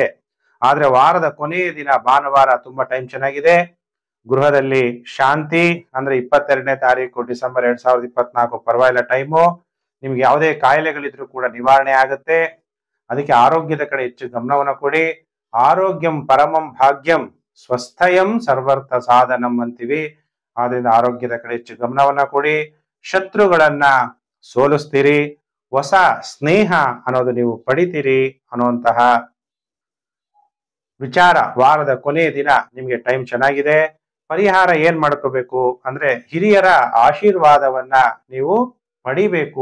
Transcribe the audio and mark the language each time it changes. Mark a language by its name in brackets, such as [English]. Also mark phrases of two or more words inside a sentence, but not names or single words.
[Kannada] ಆದ್ರೆ ವಾರದ ಕೊನೆಯ ದಿನ ಭಾನುವಾರ ತುಂಬಾ ಟೈಮ್ ಚೆನ್ನಾಗಿದೆ. ಗೃಹದಲ್ಲಿ ಶಾಂತಿ, ಅಂದ್ರೆ 22ನೇ ತಾರೀಕು ಡಿಸೆಂಬರ್ 2024 ಪರವಾಗಿಲ್ಲ ಟೈಮು. ನಿಮ್ಗೆ ಯಾವುದೇ ಕಾಯಿಲೆಗಳಿದ್ರು ಕೂಡ ನಿವಾರಣೆ ಆಗುತ್ತೆ. ಅದಕ್ಕೆ ಆರೋಗ್ಯದ ಕಡೆ ಹೆಚ್ಚು ಗಮನವನ್ನು ಕೊಡಿ. [Sanskrit] ಆರೋಗ್ಯಂ ಪರಮಂ ಭಾಗ್ಯಂ ಸ್ವಸ್ಥಯಂ ಸರ್ವರ್ಥ ಸಾಧನಂ ಅಂತೀವಿ. [Kannada] ಆದ್ರಿಂದ ಆರೋಗ್ಯದ ಕಡೆ ಹೆಚ್ಚು ಗಮನವನ್ನ ಕೊಡಿ. ಶತ್ರುಗಳನ್ನ ಸೋಲಿಸ್ತೀರಿ, ಹೊಸ ಸ್ನೇಹ ಅನ್ನೋದು ನೀವು ಪಡಿತೀರಿ ಅನ್ನುವಂತಹ ವಿಚಾರ ವಾರದ ಕೊನೆಯ ದಿನ ನಿಮಗೆ ಟೈಮ್ ಚೆನ್ನಾಗಿದೆ. ಪರಿಹಾರ ಏನ್ ಮಾಡ್ಕೋಬೇಕು ಅಂದ್ರೆ ಹಿರಿಯರ ಆಶೀರ್ವಾದವನ್ನ ನೀವು ಪಡಿಬೇಕು.